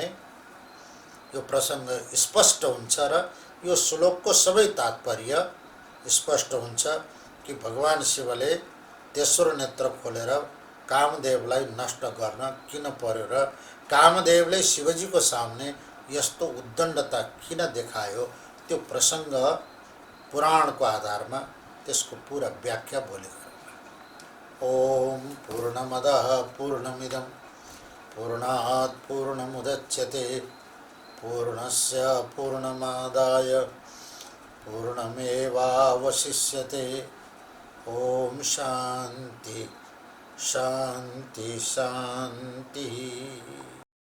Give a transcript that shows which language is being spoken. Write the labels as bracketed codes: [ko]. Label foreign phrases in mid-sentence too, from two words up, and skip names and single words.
[ne] यो प्रसङ्ग स्पष्ट हुन्छ र यो श्लोकको सबै तात्पर्य स्पष्ट हुन्छ कि भगवान शिवले तेस्रो नेत्र खोलेर कामदेवलाई नष्ट गर्न किन पर्यो र कामदेवले शिवजीको सामने यस्तो उद्दण्डता किन देखायो, त्यो प्रसङ्ग पुराणको आधारमा त्यसको पूरा व्याख्या भोलि गरौँ। [sa] ओम पूर्णमदः पूर्णमिदं पूर्णात् पूर्णमुदच्यते पूर्णस्य पूर्णमादाय पूर्णमेवावशिष्यते। ओम शांति शांति शांति।